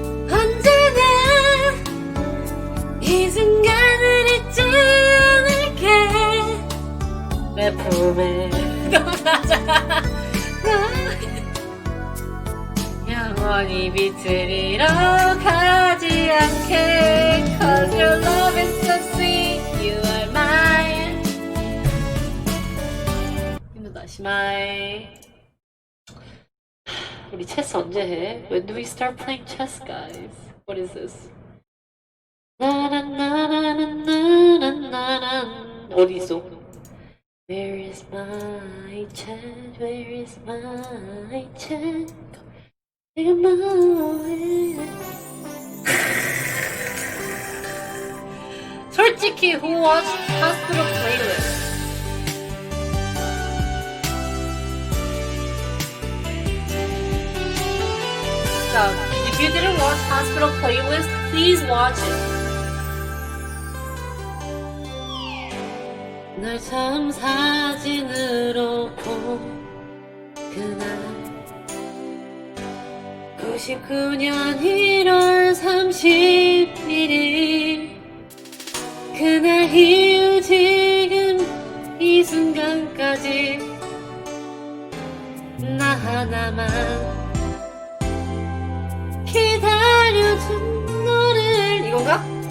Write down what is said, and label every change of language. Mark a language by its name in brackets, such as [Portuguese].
[Korean] 언제나 이 순간을 잊지 않을게. 내 품에 떠나자. 영원히 빛을 잃어가지 않게. [English] 'Cause your love is so sweet, you are mine. [Korean] 힘들다, 시마이. 우리 체스 언제 해? [English] When do we start playing chess, guys? What is this? [Korean] 나나나나나나나나 어디 있어? [English] Where is my chess? Where is my chess? [Korean] 내가 뭐해? 솔직히 [English] who watched Hospital Playlist? So, if you didn't watch Hospital Playlist, please watch it. [Korean] 널 처음 사진으로 본 그날 99년 1월 31일 그날 이후 지금 이 순간까지 나 하나만 기다려준 너를 이건가?